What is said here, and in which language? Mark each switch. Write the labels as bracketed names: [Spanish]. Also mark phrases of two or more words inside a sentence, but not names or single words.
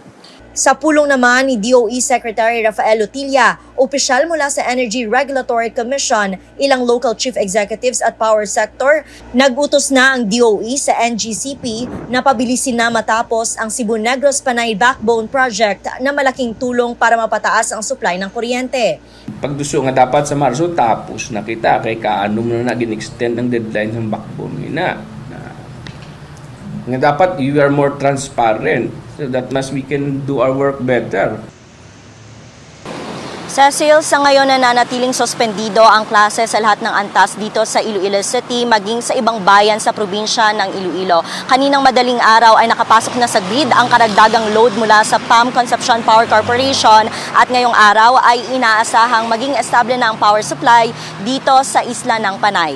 [Filipino] Sa pulong naman ni DOE Secretary Rafael Utilla, opisyal mula sa Energy Regulatory Commission, ilang local chief executives at power sector, nag-utos na ang DOE sa NGCP na pabilisin na matapos ang Cebu-Negros Panay Backbone Project na malaking tulong para mapataas ang supply ng kuryente. [Hiligaynon] Pagduso nga dapat sa Marso, tapos na kita kay kaanom na gin-extend ang deadline ng backbone nga dapat [English] you are more transparent. So that we can do our work better. [Filipino] Cecil, sa ngayon nananatiling suspendido ang klase sa lahat ng antas dito sa Iloilo City maging sa ibang bayan sa probinsya ng Iloilo. Kaninang madaling araw ay nakapasok na sa grid ang karagdagang load mula sa PAM Concepcion Power Corporation at ngayong araw ay inaasahang maging estable na ang power supply dito sa isla ng Panay.